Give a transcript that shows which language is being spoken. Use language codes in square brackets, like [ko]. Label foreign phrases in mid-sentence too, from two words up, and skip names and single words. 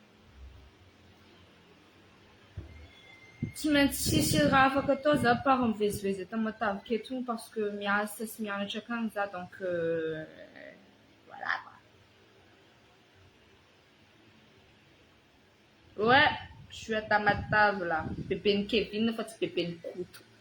[mg] Tsy maintsy sisy raha afaka atao za part mivezivezy tamatavy aketo igny [fr] parce que [mg] miasa sy mianatra akagny za [fr] donc voilà quoi. Ouais, je suis à Tamatave là. Bébé Kevin, [mg] fa tsy bébé Koto.